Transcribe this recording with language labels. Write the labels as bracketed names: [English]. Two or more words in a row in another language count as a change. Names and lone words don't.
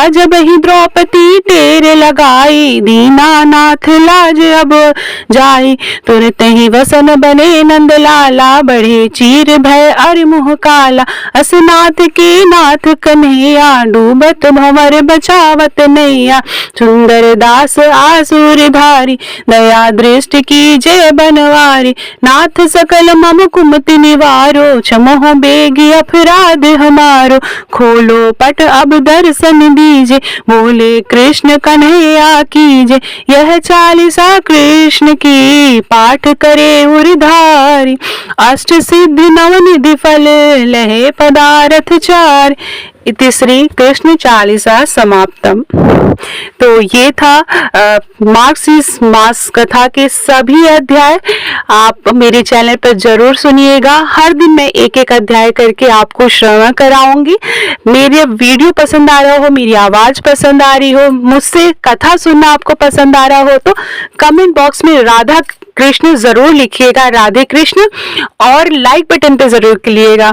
[Hindi] जब ही द्रौपदी टेर लगाई, दीनानाथ लाज अब जाई, तुरत ही वसन बने नंद लाला, बढ़े चीर भय अरि मुह काला, असनाथ के नाथ कन्हैया, डूबत भंवर बचावत नैया, सुंदर दास आसुर भारी, दया दृष्टि की जय बनवारी, नाथ सकल मम कुमति निवारो, क्षमो बेगी अपराध हमारो, खोलो पट अब दर्शन दीजे, बोले कृष्ण कन्हैया कीजे, यह चालीसा कृष्ण की, पाठ करे उरधारी, अष्ट सिद्धि नवनिधि फल, लहे पदार्थ चार, इति श्री कृष्ण चालीसा समाप्तम। तो ये था मार्क्सिस्ट मास कथा के सभी अध्याय। आप मेरे चैनल पर जरूर सुनिएगा, हर दिन मैं एक एक अध्याय करके आपको श्रवण कराऊंगी। मेरे वीडियो पसंद आ रहा हो, मेरी आवाज पसंद आ रही हो, मुझसे कथा सुनना आपको पसंद आ रहा हो, तो [English] comment box [Hindi] में राधा कृष्ण जरूर लिखिएगा, राधे कृष्ण, और [English] like button [Hindi] पे जरूर क्लिकिएगा।